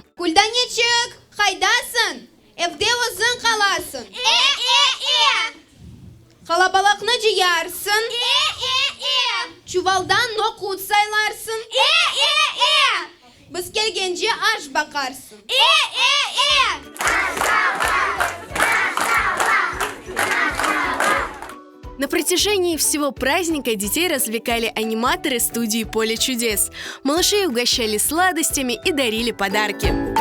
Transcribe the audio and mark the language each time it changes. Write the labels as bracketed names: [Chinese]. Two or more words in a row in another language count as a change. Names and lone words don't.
[Crimean Tatar] Кульданечек, хайдасын, evde uzun kalasın. Kalabalıkını ciğarsın. Çuvaldan nokut saylarsın. Biz gelgence aç bakarsın. [Russian] На протяжении всего праздника детей развлекали аниматоры студии «Поле чудес». Малышей угощали сладостями и дарили подарки.